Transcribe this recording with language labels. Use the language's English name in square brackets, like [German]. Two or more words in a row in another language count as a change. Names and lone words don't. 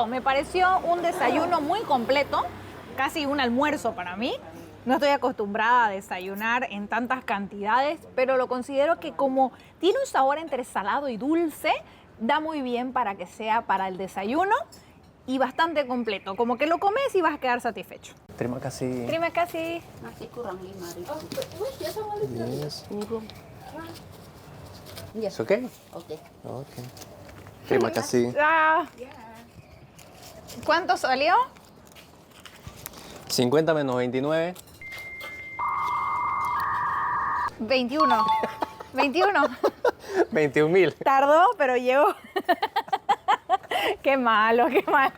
[Spanish] Me pareció un desayuno muy completo, casi un almuerzo para mí. No estoy acostumbrada a desayunar en tantas cantidades, pero lo considero que como tiene un sabor entre salado y dulce, da muy bien para que sea para el desayuno y bastante completo. Como que lo comes y vas a quedar satisfecho. [Indonesian] Terima kasih. Terima kasih. Masih kurang 5.000. Yes. Iya. [Spanish] ¿Es okay? [Indonesian] Oke. Okay. Terima kasih. [Spanish] Ah. ¿Cuánto salió? 50 menos 29. 21. 21. 21.000. Tardó, pero llegó. Qué malo, qué malo.